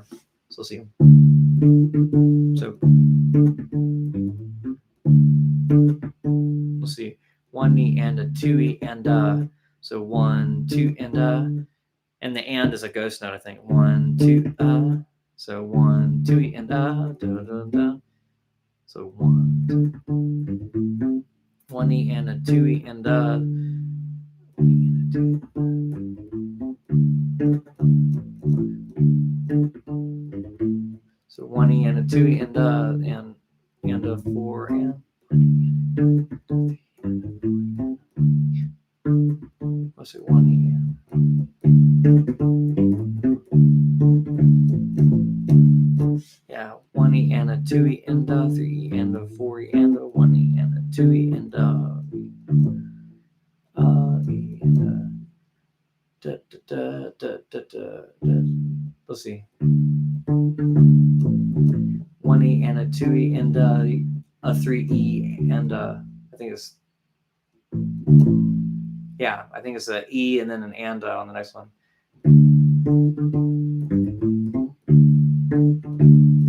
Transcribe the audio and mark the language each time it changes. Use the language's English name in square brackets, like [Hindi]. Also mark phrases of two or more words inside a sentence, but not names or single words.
[English] So let's see. So let's see. 1E and a 2E and so 1, 2 and the and is a ghost note, I think. 1, 2 so 1, 2E and da, da, da. So 1, 1E and a 2E and so 1E and a 2E and a 4 and let's see, 1E. Yeah, 1E and a 2E and a 3E and a 4E and a 1E and a 2E and E and da, da, da, da, da, da. Let's see. 1E and a 2E and a 3E and I think it's a E and then an on the next one.